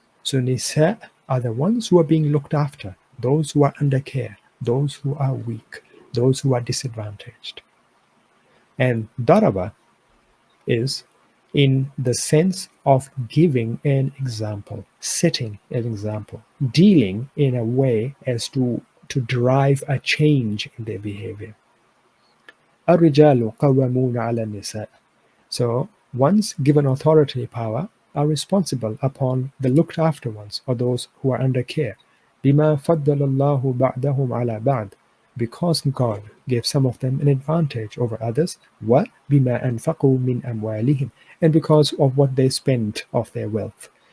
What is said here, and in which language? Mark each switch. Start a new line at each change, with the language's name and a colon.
English: So nisa are the ones who are being looked after, those who are under care, those who are weak, those who are disadvantaged. And daraba is in the sense of giving an example, setting an example, dealing in a way as to drive a change in their behavior.
Arabic: الرجال قوامون على النساء.
English: So ones given authority power are responsible upon the looked after ones or those who are under care.
Arabic: بما فضل الله بعضهم على بعض,
English: because God gave some of them an advantage over others.
Arabic: وبما أنفقوا من أموالهم,
English: and because of what they spent of their wealth.